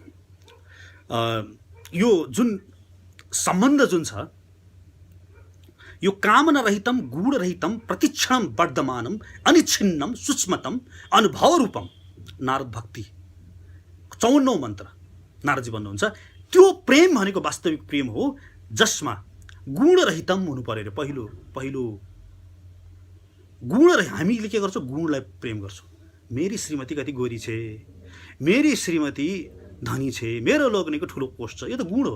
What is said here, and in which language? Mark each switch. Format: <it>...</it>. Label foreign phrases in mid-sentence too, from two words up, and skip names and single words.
<ne>यो जुन सम्बन्ध जुन छ, यो</ne> <sa>कामना रहितम गुण रहितम प्रतिक्षणम वर्धमानम अनिच्छिन्नम सूक्ष्मतम अनुभव रूपम।</sa> <ne>नारद भक्ति 54औं मन्त्र नारदजी भन्नुहुन्छ त्यो प्रेम भनेको वास्तविक प्रेम हो जसमा</ne> <sa>गुण रहितम</sa> <ne>हुनु पर्यो रे। पहिलो गुण हामीले के गर्छौँ? गुणलाई प्रेम गर्छौँ। मेरी श्रीमती कति गोरी छे, मेरी श्रीमती धनी छे, मेरो लोग्नेको ठुलो पोस्ट छ, यो त गुण हो।</ne>